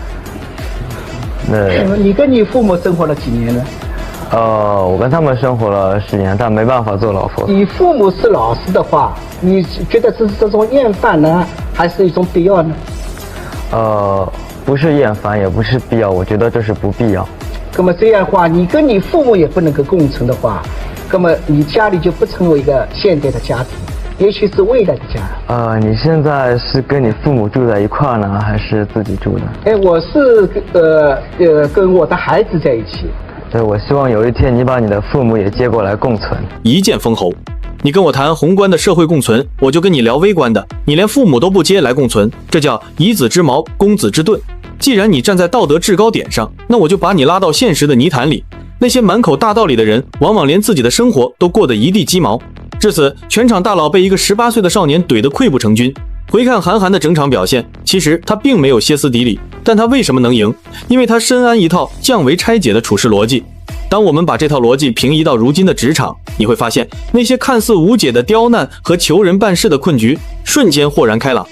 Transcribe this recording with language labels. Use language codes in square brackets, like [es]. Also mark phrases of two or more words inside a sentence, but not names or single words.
[zh] 那你跟你父母生活了幾年呢？我跟他們生活了10年，但沒辦法做老婆。你父母是老師的話，你覺得這是這種厭煩呢，還是一種必要呢？不是厭煩，也不是必要，我覺得這是不必要。那麼這樣的話，你跟你父母也不能夠共存的話，那麼你家裡就不成為一個現代的家庭，也許是未來的家。你現在是跟你父母住在一塊呢，還是自己住的？我是跟我的孩子在一起。对，我希望有一天你把你的父母也接過來共存。一剑封喉。你跟我談宏觀的社會共存，我就跟你聊微觀的。你連父母都不接來共存，這叫以子之矛攻子之盾。既然你站在道德制高點上，那我就把你拉到現實的泥潭裡。那些滿口大道理的人，往往連自己的生活都過得一地雞毛。至此，全場大佬被一個18歲的少年懟得潰不成軍。回看韓寒的整場表現，其實他並沒有歇斯底里，但他為什麼能贏？因為他深谙一套降維拆解的處事邏輯。當我們把這套邏輯平移到如今的職場，你會發現那些看似無解的刁難和求人辦事的困局，瞬間豁然開朗。